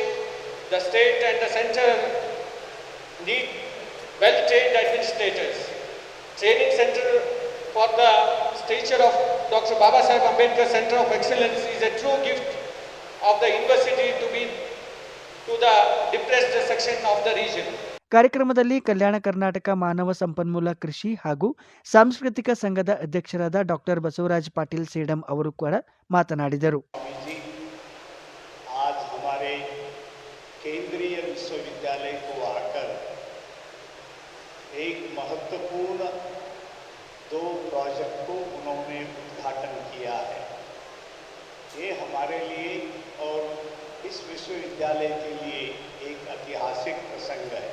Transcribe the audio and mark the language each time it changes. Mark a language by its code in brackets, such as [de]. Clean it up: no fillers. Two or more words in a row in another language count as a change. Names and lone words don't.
[en] The state and the center need well-trained administrators. Training center for the stature of Dr. Baba Saheb Ambedkar Center of Excellence is a true gift of the university to the depressed section of the region. [kn] ಕಾರ್ಯಕ್ರಮದಲ್ಲಿ ಕಲ್ಯಾಣ ಕರ್ನಾಟಕ ಮಾನವ ಸಂಪನ್ಮೂಲ ಕೃಷಿ ಹಾಗೂ ಸಾಂಸ್ಕೃತಿಕ ಸಂಘದ ಅಧ್ಯಕ್ಷರಾದ ಡಾಕ್ಟರ್ ಬಸವರಾಜ್ ಪಾಟೀಲ್ ಸೇಡಂ ಅವರು ಕೂಡ ಮಾತನಾಡಿದರು. [hi] आज हमारे केंद्रीय विश्वविद्यालय को आकर एक महत्वपूर्ण 2 प्रोजेक्ट को उन्होंने उद्घाटन किया है. ये हमारे लिए और इस विश्वविद्यालय के लिए एक ऐतिहासिक प्रसंग है.